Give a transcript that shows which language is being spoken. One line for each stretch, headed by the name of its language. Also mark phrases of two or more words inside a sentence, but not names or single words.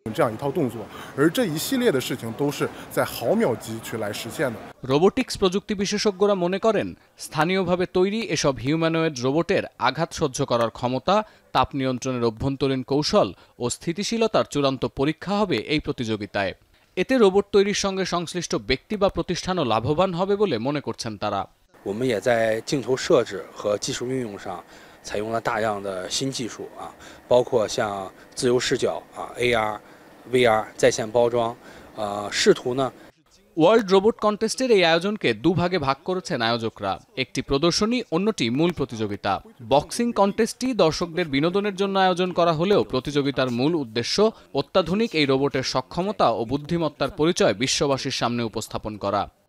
Bangla: রোবোটিক্স প্রযুক্তি বিশেষজ্ঞরা মনে করেন, স্থানীয়ভাবে তৈরি এসব হিউম্যানয়েড রোবটের আঘাত সহ্য করার ক্ষমতা, তাপ নিয়ন্ত্রণের অভ্যন্তরীণ কৌশল ও স্থিতিশীলতার চূড়ান্ত পরীক্ষা হবে এই প্রতিযোগিতায়। এতে রোবট তৈরির সঙ্গে সংশ্লিষ্ট ব্যক্তি বা প্রতিষ্ঠানও লাভবান হবে বলে মনে করছেন তারা।
Chinese: 我们也在镜头设置和技术运用上采用了大量的新技术包括像自由视角AR、VR 在线包装试图呢。
Bangla: ওয়ার্ল্ড রোবট কন্টেস্টের এই আয়োজনকে দুভাগে ভাগ করেছেন আয়োজকরা। একটি প্রদর্শনী, অন্যটি মূল প্রতিযোগিতা।
English: boxing contest
Bangla: দর্শকদের বিনোদনের জন্য আয়োজন করা হলেও প্রতিযোগিতার মূল উদ্দেশ্য অত্যাধুনিক এই রোবটের সক্ষমতা ও বুদ্ধিমত্তার পরিচয় বিশ্ববাসীর সামনে উপস্থাপন করা।